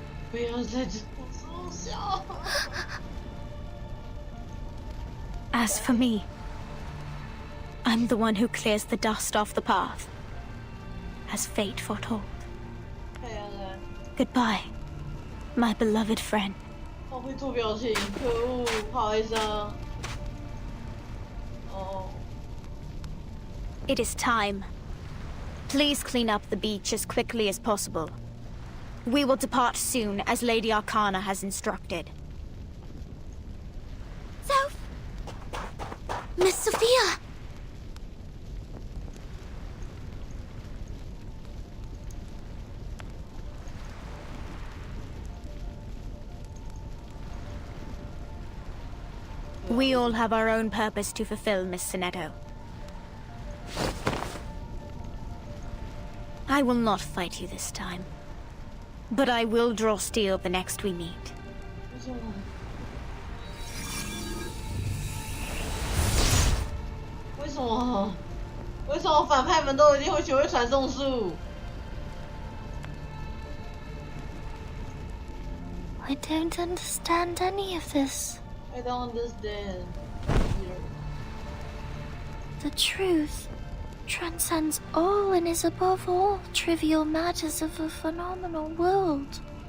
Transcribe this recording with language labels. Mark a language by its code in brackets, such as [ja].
[zh] 不要再这么笑。 [en] As for me, I'm the one who clears the dust off the path, as fate foretold. [zh] 太阳人， [en] Goodbye, my beloved friend. [zh] 好会做表情，可恶，好哀伤。哦， [en] It is time. Please clean up the beach as quickly as possible. We will depart soon, as Lady Arcana has instructed. Soph! Miss Sophia! We all have our own purpose to fulfill, Miss Sonetto. I will not fight you this time. But I will draw steel the next we meet. [zh] 为什么？为什么反派们都一定会学会传送术？ [en] I don't understand any of this. I don't understand. The truth transcends all and is above all trivial matters of a phenomenal world.